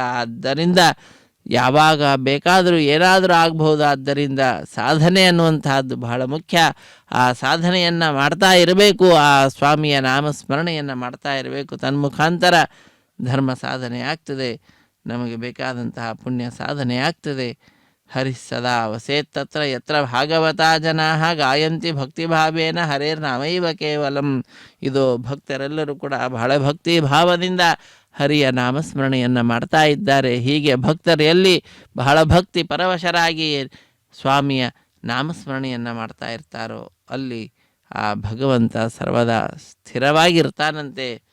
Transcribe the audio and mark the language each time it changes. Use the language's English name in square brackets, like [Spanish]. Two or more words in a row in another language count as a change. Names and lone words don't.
[Kannada] ಆದ್ದರಿಂದ ಯಾವಾಗ ಬೇಕಾದರೂ ಏನಾದರೂ ಆಗಬಹುದು. ಆದ್ದರಿಂದ ಸಾಧನೆ ಅನ್ನುವಂತಹದ್ದು ಬಹಳ ಮುಖ್ಯ. ಆ ಸಾಧನೆಯನ್ನು ಮಾಡ್ತಾ ಇರಬೇಕು, ಆ ಸ್ವಾಮಿಯ ನಾಮಸ್ಮರಣೆಯನ್ನು ಮಾಡ್ತಾ ಇರಬೇಕು. ತನ್ಮುಖಾಂತರ ಧರ್ಮ ಸಾಧನೆ ಆಗ್ತದೆ, ನಮಗೆ ಬೇಕಾದಂತಹ ಪುಣ್ಯ ಸಾಧನೆ ಆಗ್ತದೆ. [Sanskrit] ಹರಿ ಸದಾ ವಸೇತ್ ತತ್ರ ಯತ್ರ ಭಾಗವತಾ ಜನಾಃ ಗಾಯಂತಿ ಭಕ್ತಿಭಾವೇನ ಹರೇರ್ನಾಮೈವ ಕೇವಲಂ. [Kannada] ಇದು ಭಕ್ತರೆಲ್ಲರೂ ಕೂಡ ಬಹಳ ಭಕ್ತಿ ಭಾವದಿಂದ ಹರಿಯ ನಾಮಸ್ಮರಣೆಯನ್ನು ಮಾಡ್ತಾ ಇದ್ದಾರೆ. ಹೀಗೆ ಭಕ್ತರು ಎಲ್ಲಿ ಬಹಳ ಭಕ್ತಿ ಪರವಶರಾಗಿ ಸ್ವಾಮಿಯ ನಾಮಸ್ಮರಣೆಯನ್ನು ಮಾಡ್ತಾ ಇರ್ತಾರೋ ಅಲ್ಲಿ ಆ ಭಗವಂತ ಸರ್ವದಾ ಸ್ಥಿರವಾಗಿರ್ತಾನಂತೆ.